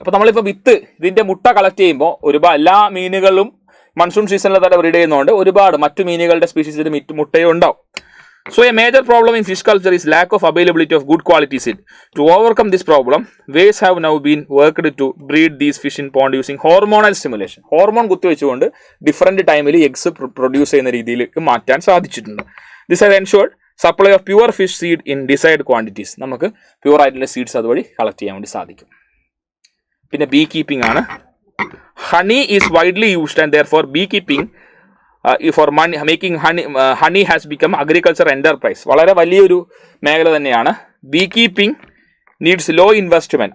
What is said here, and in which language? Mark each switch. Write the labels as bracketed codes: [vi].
[ml] അപ്പോൾ നമ്മളിപ്പോൾ ഇതിൻ്റെ മുട്ട കളക്ട് ചെയ്യുമ്പോൾ ഒരുപാട് എല്ലാ മീനുകളും മൺസൂൺ സീസണിൽ തന്നെ ബ്രീഡ് ചെയ്യുന്നതുകൊണ്ട് ഒരുപാട് മറ്റു മീനുകളുടെ സ്പീഷീസിൻ്റെ മുട്ടയും ഉണ്ടാവും. [en] So a major problem in fish culture is lack of availability of good quality seed. To overcome this problem, ways have now been worked to breed these fish in pond using hormonal stimulation. [ml] Hormone കുത്തിവെച്ചുകൊണ്ട് different ടൈമിൽ eggs produce ചെയ്യുന്ന രീതിയിലേക്ക് മാറ്റാൻ സാധിച്ചിട്ടുണ്ട്. [en] This has ensured supply of pure fish seed in desired quantities. [ml] നമുക്ക് pure ആയിട്ടുള്ള seeds അതുവഴി collect ചെയ്യാൻ വേണ്ടി സാധിക്കും. പിന്നെ ബീ കീപ്പിംഗ് ആണ്. [en] Honey is widely used and therefore beekeeping for money making honey has become agriculture enterprise. [ml] വളരെ വലിയൊരു മേഖല തന്നെയാണ്. [en] Beekeeping needs low investment.